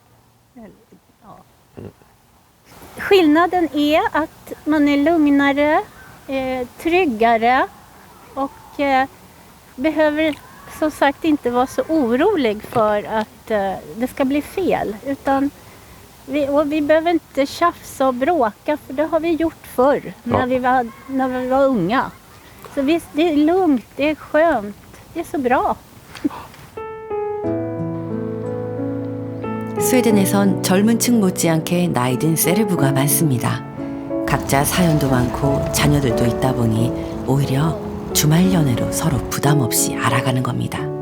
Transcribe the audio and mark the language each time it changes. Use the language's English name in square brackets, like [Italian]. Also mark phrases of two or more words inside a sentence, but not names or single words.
[Swedish] Skillnaden är att man är lugnare, tryggare och behöver som sagt inte vara så orolig för att det ska bli fel. Utan vi behöver inte tjafsa och bråka, för det har vi gjort förr när vi var unga. Så visst, det är lugnt, det är skönt, det är så bra. [Korean] 스웨덴에선 젊은 층 못지않게 나이 든 세르부가 많습니다. 각자 사연도 많고 자녀들도 있다 보니 오히려 주말 연애로 서로 부담 없이 알아가는 겁니다.